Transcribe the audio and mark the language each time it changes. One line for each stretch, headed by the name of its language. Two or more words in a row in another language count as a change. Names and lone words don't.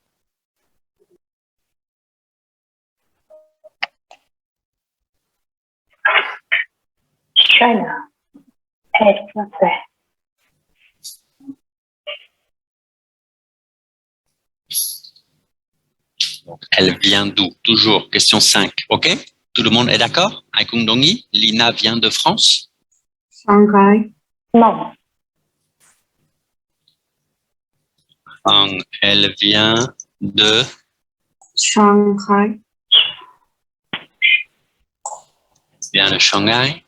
French: China. Elle français. Elle vient d'où? Toujours, question 5. OK? Tout le monde est d'accord?
Vietnamese: Ai cùng đồng ý?
French: Lina vient de France? Shanghai. Non. Elle vient de Shanghai. Shanghai?